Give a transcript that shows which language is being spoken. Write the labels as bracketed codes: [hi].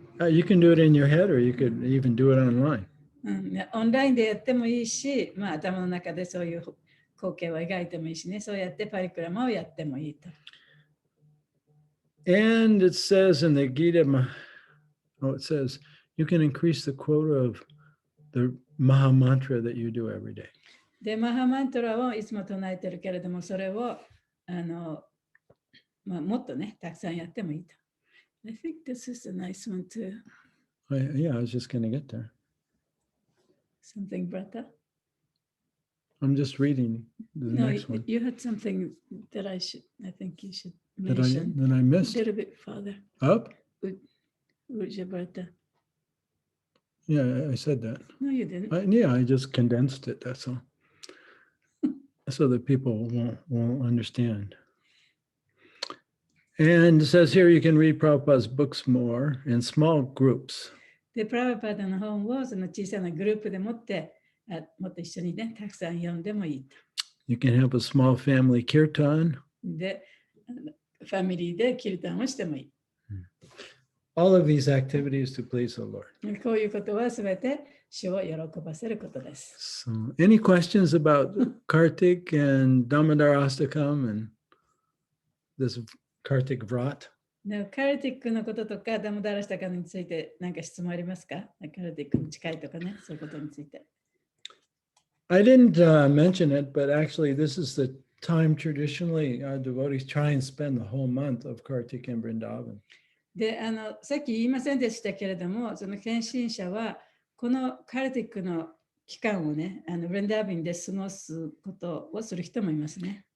[en] You can do it in your head or you could even do it online. [ja] オンラインでやってもいいし、頭の中でそういう光景を描いてもいいしね、そうやってパリクラマをやってもいいと。 [en] And it says in the Gita, it says you can increase the quota of the Maha Mantra that you do every day. [ja] で、マハマントラをいつも唱えてるけれども、それをもっとね、たくさんやってもいいと。 [en] I think this is a nice one too. Yeah, I was just going to get there. Something, brother? I'm just reading the next one. You had something that I think you should mention. That I missed? A little bit farther. Up? Brother. Yeah, I said that. No, you didn't. I just condensed it, that's all. So that people won't understand. And it says here you can read Prabhupada's books more in small groups. [ja] で、プラブパーダの本をその小さなグループでもっと一緒にね、たくさん読んでもいいと。 [en] You can have a small family kirtan. [ja] で、ファミリーでキルタンをしてもいい。 [en] All of these activities to please the Lord. [ja] こういうことはすべて主を喜ばせることです。 [en] So, any questions about Kartik and Damodar Astakam and this Kartik Vrat? [ja] カルティックのこととかダモダラスタカについて何か質問ありますか？カルティックに近いとかね、そういうことについて。 [en] I didn't mention it, but actually this is the time traditionally devotees try and spend the whole month of Kartik in Vrindavan. [ja] で、さっき言いませんでしたけれども、その献身者はこのカルティックの期間をね、ブリンダービンで過ごすことをする人もいますね。